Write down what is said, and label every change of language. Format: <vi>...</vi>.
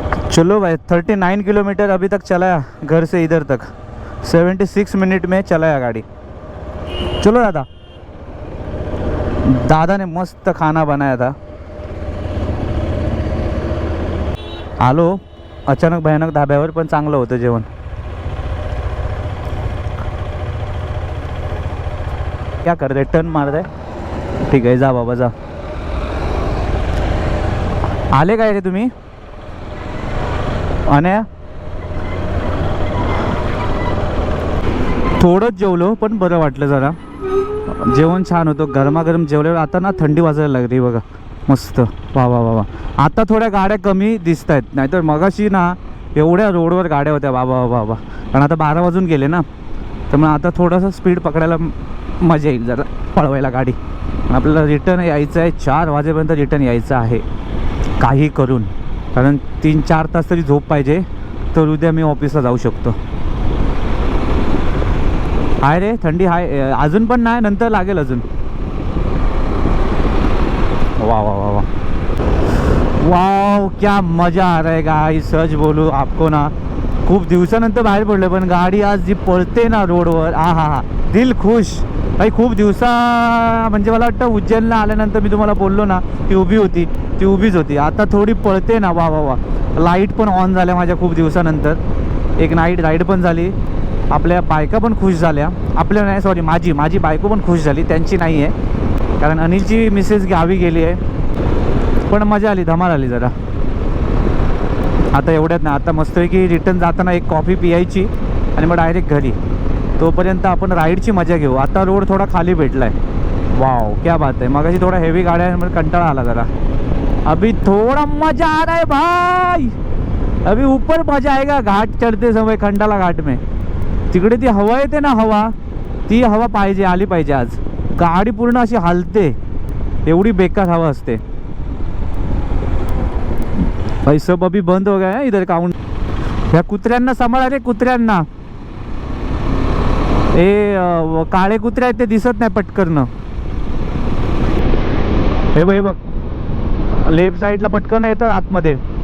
<hi>चलो भाई, 39 किलोमीटर अभी तक चलाया घर से इधर तक. 76 मिनट में चलाया गाड़ी. चलो दादा ने मस्त खाना बनाया था.</hi> <mr>आलो अचानक भयानक धाब्यावर, पण चांगलं होतं जेवण.</mr> <hi>क्या कर रहे, टर्न मार रहे.</hi> <mr>ठीक आहे, जा बाबा जा. आले काय रे तुम्ही? अनया थोडंच जेवलो, पण बरं वाटलं जरा. जेवण छान होतं, गरमागरम जेवल्यावर. आता ना थंडी वाजायला लागली बघा, मस्त. वा वा वा वा. आता थोड्या गाड्या कमी दिसत आहेत, नाहीतर मगाशी ना एवढ्या रोडवर गाड्या होत्या बाबा बाबा. कारण आता 12 वाजून गेले ना, त्यामुळे आता थोडंसं स्पीड पकडायला मजा येईल, जरा पळवायला गाडी. आपल्याला रिटर्न यायचं आहे, 4 वाजेपर्यंत रिटर्न यायचं आहे काही करून. कारण 3-4 तास तरी झोप पाहिजे, तर उद्या मी ऑफिसला जाऊ शकतो. आहे रे थंडी आहे अजून, पण नाही, नंतर लागेल अजून.</mr> <hi>वाह वाह वाह वाह वाह, क्या मजा आ रहा है गाइस. सच बोलू आपको ना,</hi> <mr>खूप दिवसानंतर बाहेर पडलं, पण गाडी आज जी पळते ना रोडवर, आ हा हा, दिल खुश भाई. खूप म्हणजे मला वाटतं उज्जैनला आल्यानंतर मी तुम्हाला बोललो ना, ती उभी होती, ती उभीच होती. आता थोडी पळते ना, वा वा वा. लाईट पण ऑन झाल्या माझ्या खूप दिवसानंतर. एक नाईट राईड पण झाली. आपल्या बायका पण खुश झाल्या. आपल्या नाही, सॉरी, माझी बायको पण खुश झाली, त्यांची नाही आहे, कारण अनिलची मिसेस गावी गेली आहे. पण मजा आली, धमाल आली जरा. आता एवढ्यात नाही, आता मस्तपैकी रिटर्न जाताना एक कॉफी पियायची आणि मग डायरेक्ट घरी. तोपर्यंत आपण राईडची मजा घेऊ. आता रोड थोडा खाली भेटला आहे. वाव, क्या बात आहे. मगाशी थोडा हेवी गाड्या आहे, मला कंटाळा आला जरा.</mr> <hi>अभी थोड़ा मजा आ रहा है भाई, अभी ऊपर मजा आएगा घाट चढ़ते समय, खंडाला घाट में.</hi> <mr>तिकडे ती हवा येते ना, हवा, ती हवा पाहिजे, आली पाहिजे आज. गाडी पूर्ण अशी हलते, एवढी बेकार हवा असते.</mr> <hi>भाई सब अभी बंद हो गया है इधर काउंट.</hi> <mr>ह्या कुत्र्यांना सांभाळा रे, कुत्र्यांना. हे काळे कुत्रे आहेत ते दिसत नाही पटकन. हे बघ, हे बघ, लेफ्ट साईडला पटकन येतं आतमध्ये.</mr>